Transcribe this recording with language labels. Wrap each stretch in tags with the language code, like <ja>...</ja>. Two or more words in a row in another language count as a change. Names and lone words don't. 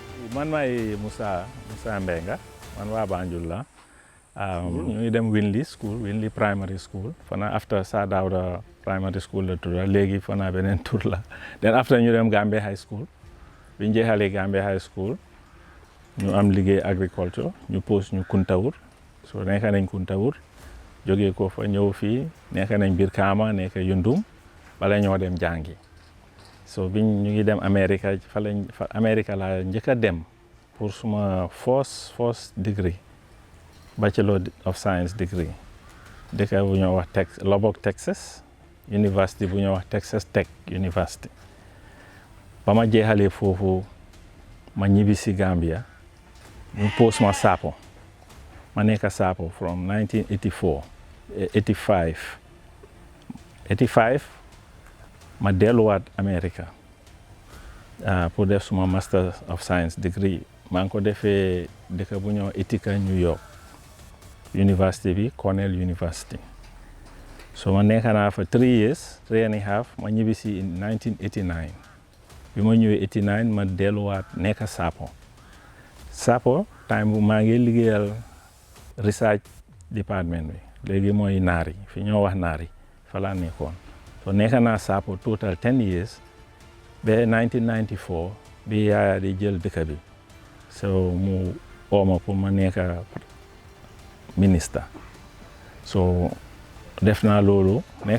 <wo>man maay Moussa Mbenga man waa Banjul la ñu ngi dem Winley primary school fana after Sir Dawda primary school la tudda léegi fana beneen tur la then after ñu dem Gambia high school bi ñu jeexalee Gambia high school ñu am liggéey agriculture ñu post ñu Kuntawur so nekk nañ Kuntawur jógee ko fa ñëw fii nekk nañ Brikama nekk Yundum bala ñoo dem jàngi so biñ ñu ngi dem America la njëkk a dem pour suma</wo> <en>first degree Bachelor of Science degree</en> <wo>dëkk bu ñoo wax Lubbock Texas university bu ñoo wax Texas Tech University ba ma jeexalee foofu ma ñibbi si Gambia ñu post ma Sapo ma nekk Sapo from 1984 85 ma delluwaat America pour def suma</wo> <en>Master of Science degree</en> <wo>maa ngi ko defee dëkk bu ñoo Ithaca New York university bi Cornell University so ma nekk naa fa</wo> <en>3 years 3 and a half</en> <wo>ma ñibbi si in 1989 bi ma ñëwee 89 ma delluwaat nekk Sapo time bu maa ngi liggéeyal</wo> <en>research department</en> <wo>bi léegi mooy naari fi ñoo wax naari fa laa nekkoon so nekk naa Sapo total 10 years ba 1994 bi Yaya di jël dëkk bi so mu ooma pour ma nekk ministre so def naa loolu nekk</wo>